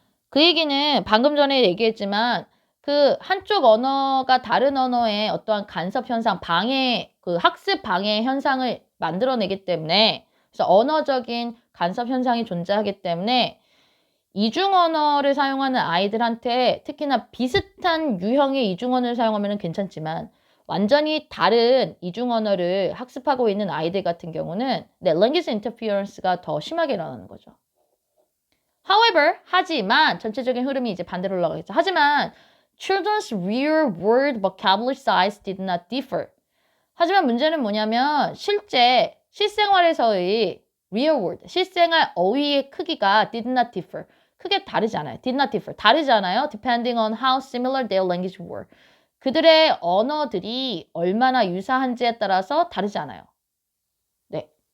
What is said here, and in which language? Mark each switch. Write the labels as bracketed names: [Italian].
[Korean] 그 얘기는 방금 전에 얘기했지만 그 한쪽 언어가 다른 언어의 어떠한 간섭 현상, 학습 방해 현상을 만들어내기 때문에 그래서 언어적인 간섭 현상이 존재하기 때문에 이중 언어를 사용하는 아이들한테 특히나 비슷한 유형의 이중 언어를 사용하면 괜찮지만 완전히 다른 이중 언어를 학습하고 있는 아이들 같은 경우는 language interference가 더 심하게 일어나는 거죠. [English] However, [Korean] 하지만 전체적인 흐름이 이제 반대로 올라가겠죠. 하지만 [English] children's real world vocabulary size did not differ. [Korean] 하지만 문제는 뭐냐면 실제 실생활에서의 real world, 실생활 어휘의 크기가 [English] did not differ. [Korean] 크게 다르지 않아요. [English] did not differ. [Korean] 다르지 않아요. [English] depending on how similar their language were. [Korean] 그들의 언어들이 얼마나 유사한지에 따라서 다르지 않아요. 네.